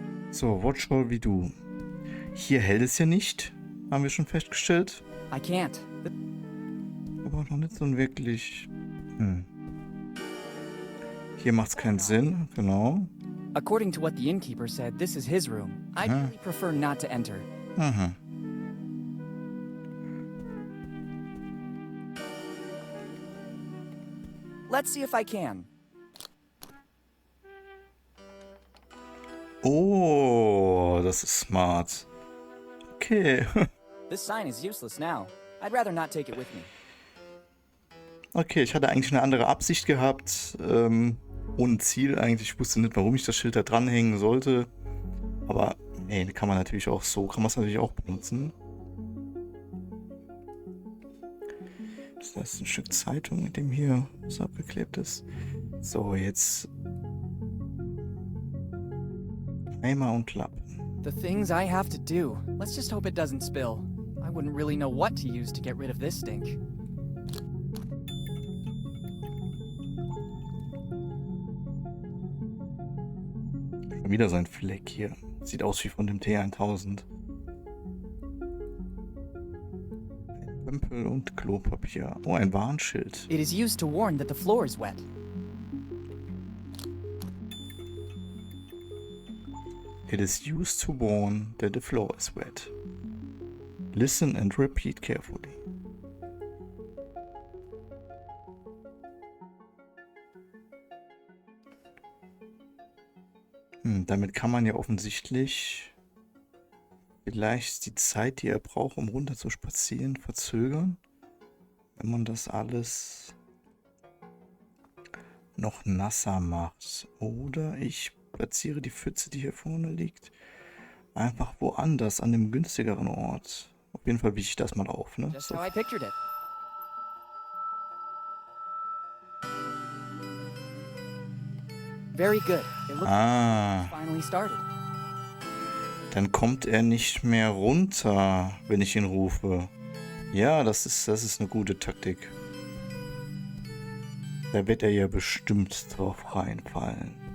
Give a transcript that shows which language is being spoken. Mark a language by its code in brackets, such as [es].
[de] So, Watchful wie du. Hier hält es ja nicht, haben wir schon festgestellt. [en] I can't. [de] Aber noch nicht so wirklich. Hier macht es keinen Sinn, genau. [en] According to what the innkeeper said, this is his room. I'd really prefer not to enter. Let's see if I can. [de] Oh, das ist smart. Okay. [en] This sign is useless now. I'd rather not take it with me. [de] Okay, ich hatte eigentlich eine andere Absicht gehabt. Ohne Ziel eigentlich. Ich wusste nicht, warum ich das Schild da dranhängen sollte. Aber, ey, kann man natürlich auch so. Kann man es natürlich auch benutzen. Das ist ein Stück Zeitung, mit dem hier was abgeklebt ist. So, jetzt Eimer und Lappen. [en] The things I have to do. Let's just hope it doesn't spill. I wouldn't really know what to use to get rid of this stink. [de] Schon wieder so ein Fleck hier. Sieht aus wie von dem T1000. Ein Pömpel und Klopapier. Oh, ein Warnschild. [en] It is used to warn that the floor is wet. It is used to warn that the floor is wet. Listen and repeat carefully. [de] Damit kann man ja offensichtlich vielleicht die Zeit, die er braucht, um runter zu spazieren, verzögern. Wenn man das alles noch nasser macht. Oder ich platziere die Pfütze, die hier vorne liegt, einfach woanders, an dem günstigeren Ort. Auf jeden Fall wiege ich das mal auf, ne? [en] Just So. how I pictured it. Very good. It looks like it's finally started. [de] Dann kommt er nicht mehr runter, wenn ich ihn rufe. Ja, das ist eine gute Taktik. Da wird er ja bestimmt drauf reinfallen.